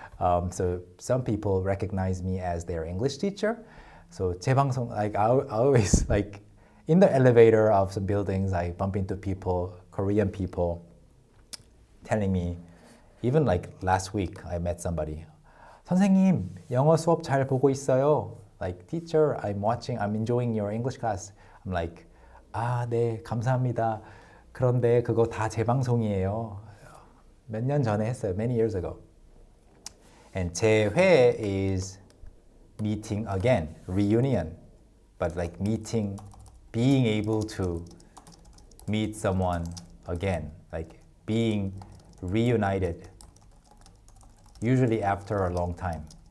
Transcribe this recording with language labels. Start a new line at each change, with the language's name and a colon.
English: So some people recognize me as their English teacher. So 재방송, like I always, like in the elevator of some buildings, I bump into people, Korean people, telling me, even like last week, I met somebody.
Korean: 선생님, 영어 수업 잘 보고 있어요.
English: Like, teacher, I'm enjoying your English class. I'm like,
Korean: 네, 감사합니다. 그런데 그거 다 재방송이에요. 몇 년 전에 했어요.
English: Many years ago. And 재회 is meeting again, reunion. But like meeting, being able to meet someone again, like being reunited, usually after a long time.